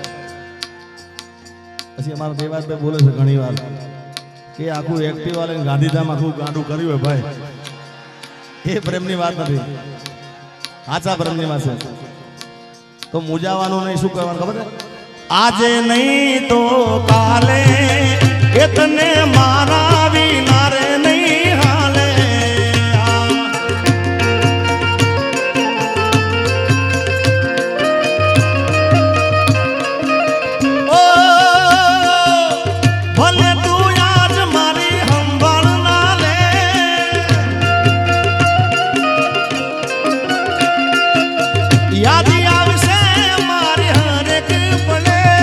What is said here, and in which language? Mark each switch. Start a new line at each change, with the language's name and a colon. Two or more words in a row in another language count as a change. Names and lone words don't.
Gujarati: પછી અમારા દેવાસભાઈ બોલે છે ઘણી વાર કે આખું એક્ટિવા લઈને ગાંધીધામ આખું ગાંડું કર્યું હોય ભાઈ એ પ્રેમની વાત નથી સાચા પ્રેમની વાત છે તો મૂંઝાવાનું નહીં શું કરવાનું ખબર છે આજે નહીં તો કાલે ઇતને મારા વિના રે નહીં હાલે ઓ ભલે તૂ આજ મારી સંભાળ ના લે યાદ આવશે મારી હર એક પલે